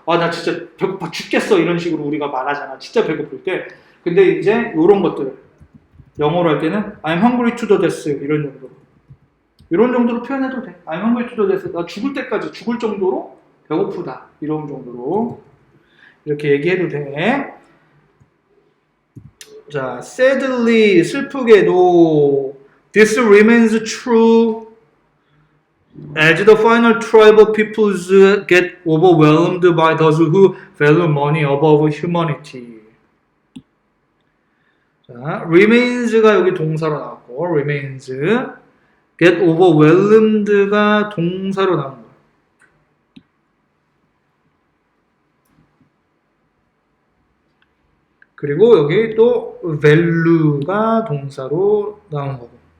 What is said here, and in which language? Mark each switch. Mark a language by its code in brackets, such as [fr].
[ko] 아, 나 진짜 배고파 죽겠어. 이런 식으로 우리가 말하잖아. 진짜 배고플 때. 근데 이제 이런 것들 영어로 할 때는 [en] I'm hungry to the death [ko] 이런 정도로 표현해도 돼. [en] I'm hungry to the death. [ko] 나 죽을 때까지 죽을 정도로 배고프다. 이런 정도로 이렇게 얘기해도 돼. 자, [en] sadly [ko] 슬프게도 [en] this remains true as the final tribal peoples get overwhelmed by those who value money above humanity. [ko] 자, remains가 여기 동사로 나왔고, remains, get overwhelmed가 동사로 나온 거예요. 그리고 여기 또 value가 동사로 나온 거고.